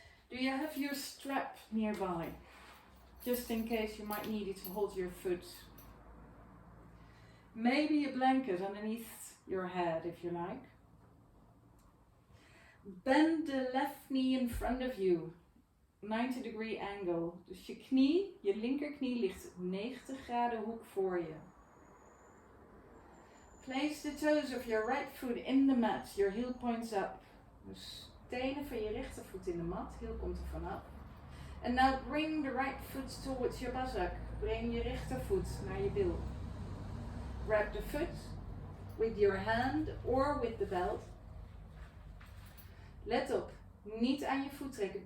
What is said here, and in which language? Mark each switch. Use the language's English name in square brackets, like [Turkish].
[English] Do you have your strap nearby? Just in case you might need it to hold your foot. Maybe a blanket underneath your head if you like. Bend the left knee in front of you. 90-degree angle. [Dutch] Dus je knie, je linkerknie ligt 90 graden hoek voor je. [English] Place the toes of your right foot in the mat. Your heel points up. [Dutch] Dus tenen van je rechtervoet in de mat. Heel komt er vanaf. [English] And now bring the right foot towards your buttock. [Dutch] Breng je rechtervoet naar je bil. [English] Grab the foot with your hand or with the belt. [Dutch] Let op, niet aan je voet trekken.